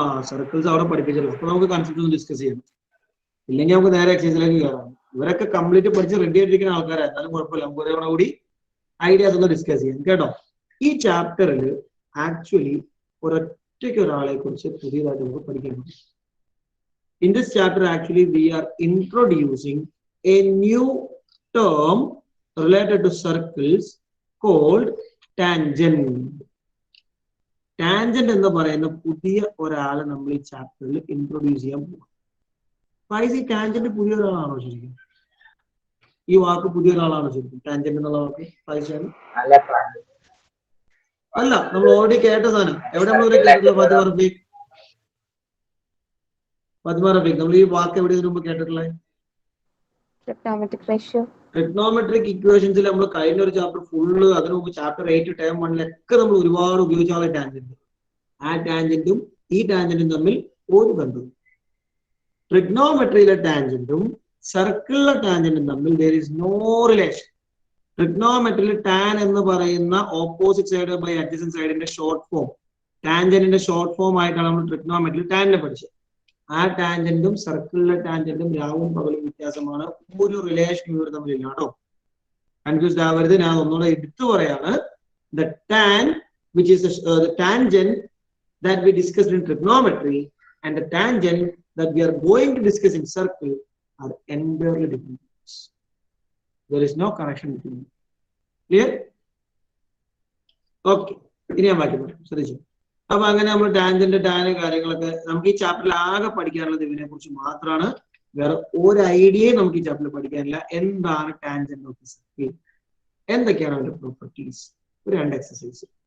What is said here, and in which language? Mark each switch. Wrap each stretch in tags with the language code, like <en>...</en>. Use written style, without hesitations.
<ml>Circles അവിടെ പഠിപ്പിച്ചല്ലോ. അപ്പൊ നമുക്ക് കൺസെപ്റ്റ് ഒന്ന് ഡിസ്കസ് ചെയ്യാം. ഇല്ലെങ്കിൽ നമുക്ക് നേരെ എക്സസൈസിലേക്ക് കയറാം. ഇവരൊക്കെ കംപ്ലീറ്റ് പഠിച്ച് റെഡി ആയിട്ടിരിക്കുന്ന ആൾക്കാരാണ്. എന്നാലും കുഴപ്പമില്ല, നമുക്ക് ഒരേ കൂടി ഐഡിയാസ് ഒന്ന് ഡിസ്കസ് ചെയ്യാം കേട്ടോ. ഈ ചാപ്റ്ററിൽ ആക്ച്വലി ഒരൊറ്റയ്ക്ക് ഒരാളെ കുറിച്ച് പുതിയതായിട്ട് നമുക്ക് പഠിക്കണം.</ml> <en>In this chapter, actually, we are introducing a new term related to circles called tangent.</en> <ml>Tangent എന്ന് പറയുന്ന പുതിയ ഒരാളെ നമ്മൾ ഈ ചാപ്റ്ററിൽ ഇൻട്രൊഡ്യൂസ് ചെയ്യാൻ പോകും. ഈ ടാൻജന്റ് പുതിയ ഒരാളാണോ ശരിക്കും? ഈ വാക്ക് പുതിയ ഒരാളാണോ ശരിക്കും? ടാൻജന്റ് എന്നുള്ള വാക്ക് അല്ല, നമ്മൾ ഓൾറെഡി കേട്ട സാധനം. എവിടെ നമ്മൾ കേട്ടിട്ടുള്ള ഫാത്തിമ റഫീഖ്, നമ്മൾ ഈ വാക്ക് എവിടെ ഇതിനു മുമ്പ് കേട്ടിട്ടുള്ളത്? ട്രിഗ്നോമെട്രിക് ഇക്വേഷൻസിൽ നമ്മൾ കഴിഞ്ഞ ഒരു ചാപ്റ്റർ ഫുള്ള്, അതിനു മുമ്പ് ചാപ്റ്റർ 8 ടേം 1 നമ്മൾ ഒരുപാട് ഉപയോഗിച്ചാണ് ടാൻജന്റ്. ആ ടാൻജന്റും ഈ ടാൻജന്റും തമ്മിൽ ഒരു ബന്ധവും. ട്രിഗ്നോമെട്രിയിലെ ടാൻജന്റും സർക്കിളിലെ ടാൻജന്റും തമ്മിൽ</ml> <en>there is no relation.</en> <ml>ട്രിഗ്നോമെട്രിയിൽ tan എന്ന് പറയുന്ന opposite side by adjacent സൈഡിന്റെ short form, ടാൻജന്റിന്റെ short form ആയിട്ടാണ് നമ്മൾ ട്രിഗ്നോമെട്രിയിൽ ടാനിനെ പഠിച്ചത്. ആ ടാൻജന്റും സർക്കിളിലെ ടാൻജന്റും രാവും പകലും വ്യത്യാസമാണ്. ഒരു റിലേഷൻ ഇവർ തമ്മിലില്ല കേട്ടോ. കൺഫ്യൂസ്ഡ് ആവരുത്. ഞാൻ ഒന്നുകൂടെ എടുത്തു പറയാണ്.</ml> <en>The tan, which is the tangent that we discussed in trigonometry and the tangent that we are going to discuss in circle are entirely different. There is no connection between them. Clear? Okay.</en> <ml>ഇനി ഞാൻ ബാക്കി പറയാം, ശ്രദ്ധിച്ചു. അപ്പൊ അങ്ങനെ നമ്മൾ tangent tan കാര്യങ്ങളൊക്കെ നമുക്ക് ഈ ചാപ്റ്ററിൽ ആകെ പഠിക്കാനുള്ളത് ഇതിനെ കുറിച്ച് മാത്രമാണ്. വേറെ ഒരു ഐഡിയയും നമുക്ക് ഈ ചാപ്റ്ററിൽ പഠിക്കാനില്ല. എന്താണ് ടാൻജന്റ് ഓഫ് സർക്കിൾ, എന്തൊക്കെയാണ് അതിന്റെ പ്രോപ്പർട്ടീസ്, ഒരു 2 എക്സസൈസ്.</ml>